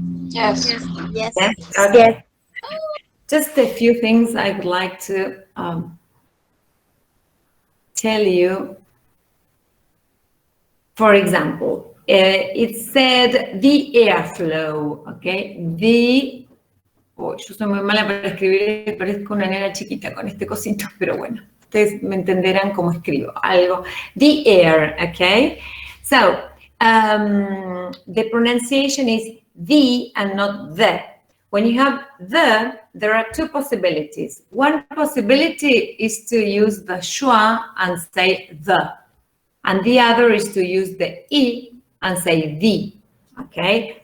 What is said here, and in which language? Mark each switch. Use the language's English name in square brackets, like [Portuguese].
[English] Yes. Yes. Yes. Okay. Just a few things I would like to tell you. For example, it said the airflow, okay? [Spanish] Yo soy muy mala para escribir, parezco una nena chiquita con este cosito, pero bueno, ustedes me entenderán cómo escribo algo. [English] The air, okay? So, the pronunciation is the and not the. When you have the, there are 2 possibilities. One possibility is to use the schwa and say the. And the other is to use the E and say the, okay?